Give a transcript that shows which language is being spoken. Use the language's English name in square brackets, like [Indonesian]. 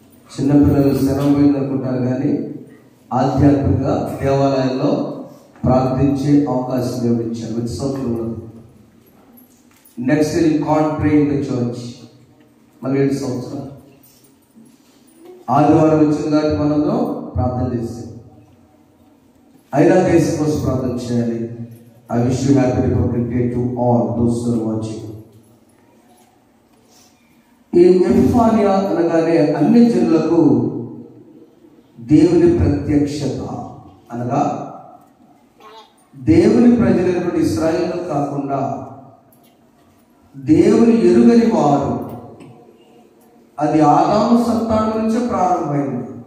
[Telugu] చిన్నపిల్లలు సెలవు పోయింది అనుకుంటారు, కానీ ఆధ్యాత్మికంగా దేవాలయాల్లో ప్రార్థించే అవకాశం దేవుడు ఇచ్చారు. ప్రతి సంవత్సరం [English] Next year can't pray in the church. [Telugu] మళ్ళీ 7 సంవత్సరాలు ఆదివారం వచ్చింది కాబట్టి మనలో ప్రార్థన చేస్తాం. అయినా దేశం కోసం ప్రార్థన చేయాలి. [English] I wish you happy Republic Day to all those who are watching. [Telugu] ఈ ఎపిఫానియా అనగానే అన్ని జనులకు దేవుని ప్రత్యక్షత, అనగా దేవుని ప్రజలైనటువంటి ఇశ్రాయేలు కాకుండా దేవుని ఎరుగని వారు, అది ఆదాము సంతానం నుంచే ప్రారంభమైంది.